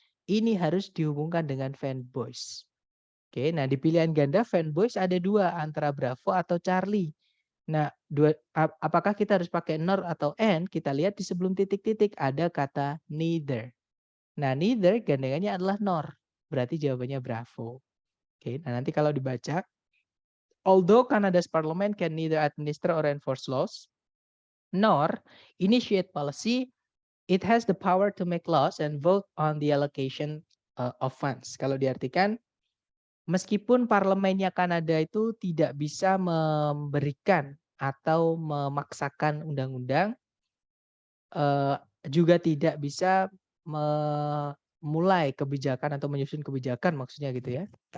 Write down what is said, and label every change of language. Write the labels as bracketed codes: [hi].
[id] Ini harus dihubungkan dengan fanboys. Oke, nah di pilihan ganda fanboys ada dua, antara Bravo atau Charlie. Nah, apakah kita harus pakai nor atau and? Kita lihat di sebelum titik-titik ada kata neither. Nah, neither gandengannya adalah nor. Berarti jawabannya bravo. Oke, nah nanti kalau dibaca, [en] although Canada's parliament can neither administer or enforce laws, nor initiate policy, it has the power to make laws and vote on the allocation of funds. [id] Kalau diartikan, meskipun parlemennya Kanada itu tidak bisa memberikan atau memaksakan undang-undang, juga tidak bisa memulai kebijakan atau menyusun kebijakan maksudnya gitu ya.